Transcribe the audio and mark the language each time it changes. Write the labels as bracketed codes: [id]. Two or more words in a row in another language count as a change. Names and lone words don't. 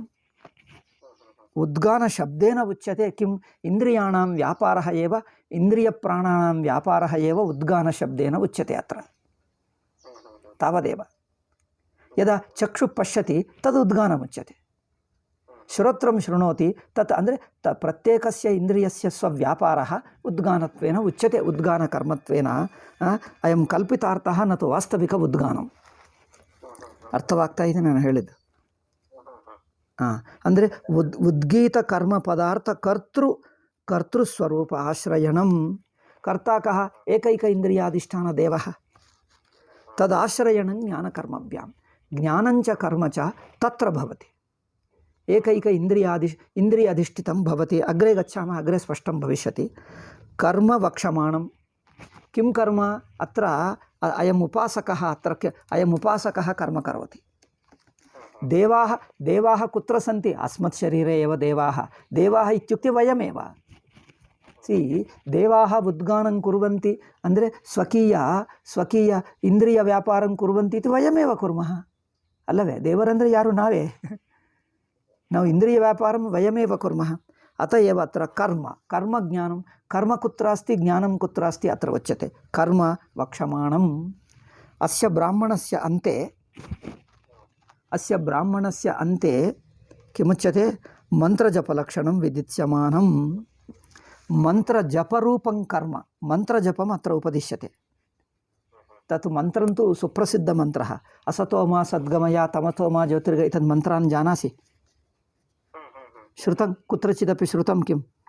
[sa] उद्गानशब्देन उच्यते किम्? इन्द्रियाणां व्यापारः एव, इन्द्रियप्राणानां व्यापारः एव उद्गानशब्देन उच्यते अत्र। तावदेव। यदा चक्षुः पश्यति तद् उद्गानमुच्यते। श्रोत्रं शृणोति तत् ಅಂದರೆ ಪ್ರತ್ಯೇಕಸ್ಯ ಇಂದ್ರಿಯಸ್ಯ ಸ್ವವ್ಯಾಪಾರः ಉದ್ಗಾನತ್ವೇನ ಉಚ್ಯತೆ. ಉದ್ಗಾನಕರ್ಮತ್ವೇನ ಅಯಂ ಕಲ್ಪಿತಾರ್ಥಃ ನ ತು ವಾಸ್ತವಿಕ ಉದ್ಗಾನಂ. [kn] ಅರ್ಥವಾಗ್ತಾ ಇದೆ ನಾನು ಹೇಳಿದ್ದು? [sa] ಅಂದರೆ ಉದ್ಗೀತ ಕರ್ಮ ಪದಾರ್ಥ ಕರ್ತೃಸ್ವರೂಪ ಆಶ್ರಯಣಂ. ಕರ್ತಾ ಕಃ? ಏಕೈಕ ಇಂದ್ರಿಯಾಧಿಷ್ಠಾನ ದೇವಃ. ತದಾಶ್ರಯಣಂ ಜ್ಞಾನಕರ್ಮಭ್ಯಾಂ. ಜ್ಞಾನಂಚ ಕರ್ಮ ಚ ತತ್ರ ಭವತಿ. ಏಕೈಕ ಇಂದ್ರಿಯಾಧಿಷ್ಠಿತಂ ಭವತಿ. ಅಗ್ರೆ ಗಚ್ಚಾಮः, ಅಗ್ರೆ ಸ್ಪಷ್ಟಂ ಭವಿಷ್ಯತಿ. ಕರ್ಮ ವಕ್ಷಮಾಣಂ. किं कर्म? अत्र अयम् उपासकः, अयम् उपासकः कर्म करोति। देवाः कुत्र सन्ति? अस्मत् शरीरे एव देवाः इत्युक्ते वयमेव। देवाः उद्गानं कुर्वन्ति ಅಂದರೆ ಸ್ವಕೀಯ ಇಂದ್ರಿಯ ವ್ಯಾಪಾರಂ ಕುರ್ವಂತಿ ಇತಿ ವಯಮೇವ ಕುರ್ಮಃ [kn] ಅಲ್ಲವೇ? ದೇವರಂದ್ರೆ ಯಾರು? [sa] ನಾವು ಇಂದ್ರಿಯ ವ್ಯಾಪಾರಂ ವಯಮೇವ ಕುರ್ಮಃ. अत एव अत्र कर्म ज्ञानं. कर्म कुत्र अस्ति, ज्ञानं कुत्र अस्ति अत्र उच्यते। कर्म वक्षमाणम्। अस्य ब्राह्मणस्य अन्ते अस्य ब्राह्मणस्य अन्ते किमुच्यते मन्त्रजपलक्षणं विदित्यमानं मन्त्रजपरूपं कर्म मन्त्रजपम् अत्र उपदिश्यते तत् मन्त्रं तु सुप्रसिद्धमन्त्रः असतो मा सद्गमय तमतो मा ज्योतिर्गमय एतत् मन्त्रान् जानासि श्रुतं कुत्रचिदपि श्रुतं किम्